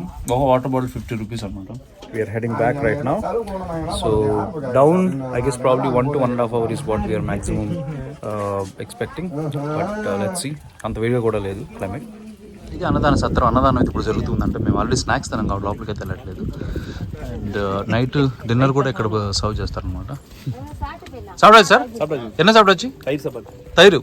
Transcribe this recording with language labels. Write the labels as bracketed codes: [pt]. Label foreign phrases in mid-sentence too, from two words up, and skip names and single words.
[te] ఒక వాటర్ బాటిల్ 50 రూపీస్ అనమాట. [en] We're heading back right now. So down I guess probably 1 to 1.5 hours is what we are maximum expecting. But let's see. [te] అంత వేడిగా కూడా లేదు క్లైమేట్. ఇది అన్నదాన సత్రం. అన్నదానం అయితే ఇప్పుడు జరుగుతుందంటే మేము ఆల్రెడీ స్నాక్స్ తిన్నాం కాబట్టి లోపలికి అయితే వెళ్ళట్లేదు. అండ్ నైట్ డిన్నర్ కూడా ఇక్కడ సర్వ్ చేస్తారనమాట. [ta] సాப்பிடாச்சு సార్? என்ன சாப்பிடாச்சு? తైరు.